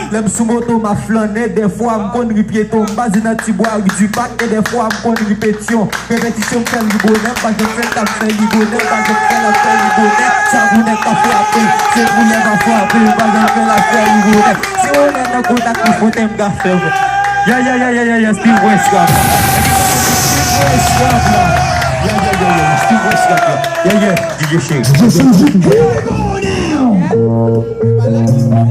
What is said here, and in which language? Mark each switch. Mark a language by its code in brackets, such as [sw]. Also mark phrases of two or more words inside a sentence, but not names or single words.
[ht] Lè m sou moto m a flane, defwa m konn ri pyeton. M baze nan ti bwa ri di bak, e defwa m konn ri Petion. Repetisyon fè li bonè, pa jè fè l ap fè li bonè, pa jè fè l ap fè li bonè. Sa bonè ka frape, se bonè va frape, pa jè fè l ap fè li bonè. Se bonè nan kontak, li fote m ka fè, wè. [en] Yeah, yeah, yeah, yeah, yeah, yeah, Steve West, la. Steve West, la. Yeah, yeah, yeah, yeah, Steve West, la. Yeah, yeah, D J Shake. D J Shake, here we go now.